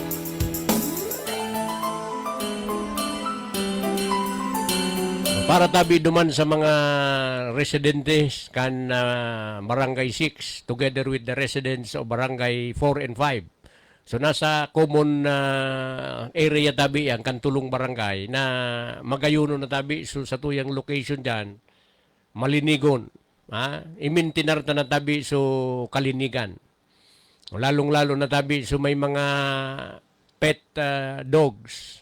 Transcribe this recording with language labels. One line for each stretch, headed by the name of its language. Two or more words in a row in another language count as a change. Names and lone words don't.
Bikol: Para tabi duman sa mga residentes kan Barangay 6
English: together with the residents of Barangay 4 and 5.
Bikol: So nasa common area tabi ang kantulong barangay na magayuno na tabi so sa tuyang location diyan malinigon. Imintinar na tabi so kalinigan. Lalong-lalo na tabi so may mga
English: pet dogs.